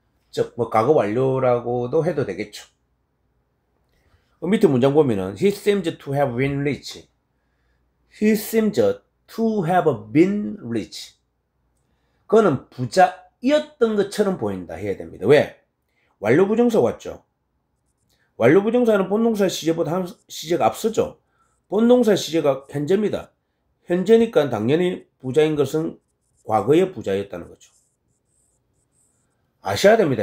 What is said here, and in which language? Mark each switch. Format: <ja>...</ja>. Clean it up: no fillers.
<ko>즉, 과거 완료라고도 해도 되겠죠. 밑에 문장 보면은</ko> <en>He seems to have been rich. He seems to have been rich.</en> <ko>그는 부자이었던 것처럼 보인다 해야 됩니다. 왜? 완료 부정사 왔죠. 완료 부정사는 본동사 시제보다 한 시제가 앞서죠. 본동사 시제가 현재입니다. 현재니까 당연히 부자인 것은 과거의 부자였다는 거죠. 아셔야 됩니다.</ko>